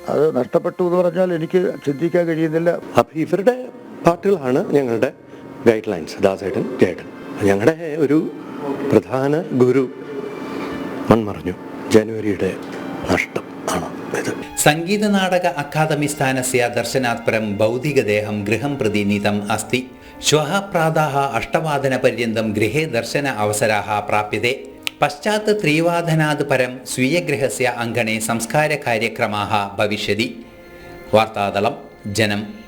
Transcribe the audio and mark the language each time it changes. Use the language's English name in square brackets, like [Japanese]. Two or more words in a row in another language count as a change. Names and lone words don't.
[Malayalam] അത് നഷ്ടപ്പെട്ടു എന്ന് പറഞ്ഞാൽ എനിക്ക് ചിന്തിക്കാൻ കഴിയുന്നില്ല. അപ്പോൾ ഇവരുടെ പാട്ടുകളാണ് ഞങ്ങളുടെ [English] guide lines. [Malayalam] ദാസേട്ടൻ, ജയേട്ടൻ, ഞങ്ങളുടെ ഒരു പ്രധാന ഗുരു മൺമറഞ്ഞു. ജനുവരിയുടെ നഷ്ടം ആണ് ഇത്. [Sanskrit] സംഗീത നാടക അക്കാദമി സ്ഥാനस्य दर्शनात् परं भौतिकदेहं गृहं प्रति नीतम् अस्ति. श्वः प्रातः 8:00 गृहे दर्शन अवसरः प्राप्यते. पश्चात् 3:00 परं स्वीयगृहस्य अङ्गणे संस्कारकार्यक्रमाः भविष्यति. वार्तादलं जनम्.